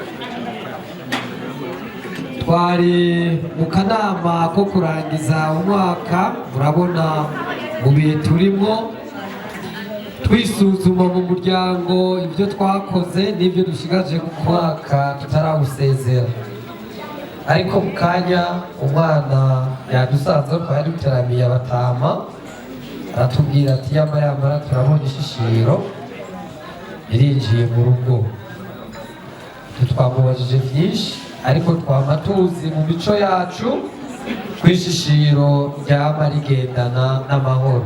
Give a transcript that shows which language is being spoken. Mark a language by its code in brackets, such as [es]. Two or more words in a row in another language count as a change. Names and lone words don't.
[rn] Twari mu kanama ko kurangiza umwaka, murabona mu bihe turimo twisuzuma mu muryango ibyo twakoze n'ibyo dushigaje ku mwaka tutarawusezera. Ariko mu kanya umwana yadusanze twari duteramiye abatama aratubwira ati yamara turabona ishishiro irinjiye mu rugo. Twamubajije byinshi ariko twama tuzi mu mico yacu kwishishiro ryama rigendana n'amahoro.